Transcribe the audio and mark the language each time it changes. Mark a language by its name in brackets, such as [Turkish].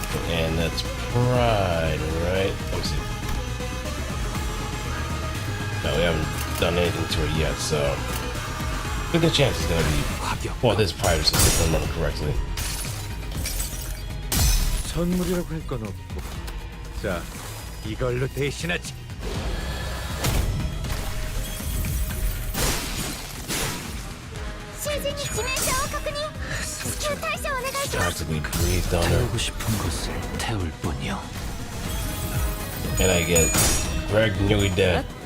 [English] And that's pride, right? Let me see. No, we haven't done anything to her yet, so I think the chance is gonna be, well, this privacy system done correctly. [Korean] 선물이라고 할 건 없고, 자, 이걸로 대신하지. [Japanese] 囚人に致命傷を確認。至急対処お願いします。 [English] Practically breathed on her, [Korean] 태우고 싶은 것을 태울 뿐이요. [English] and I get Greg nearly dead.